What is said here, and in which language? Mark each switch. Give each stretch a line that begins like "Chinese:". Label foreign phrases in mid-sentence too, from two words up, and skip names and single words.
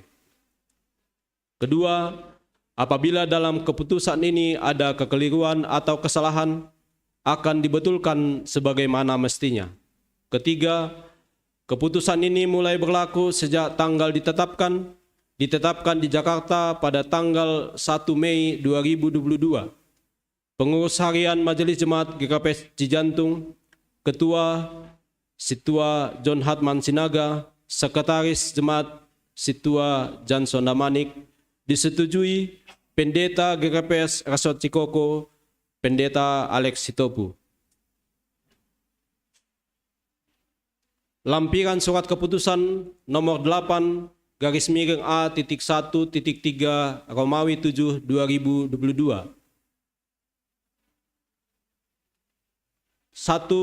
Indonesian: Kedua, apabila dalam keputusan ini ada kekeliruan atau kesalahan, akan dibetulkan sebagaimana mestinya. Ketiga, keputusan ini mulai berlaku sejak tanggal ditetapkan di Jakarta pada tanggal 1 Mei 2022. Pengurus harian Majelis Jemaat GKPS Cijantung, Ketua Situa John Hartman Sinaga, Sekretaris Jemaat Situa Johnson Damanik, disetujui Pendeta GKPS Resort Cikoko, Pendeta Alex Sitopu. Lampiran surat keputusan nomor 8 garis miring A.1.3 Romawi 7 2022. 1.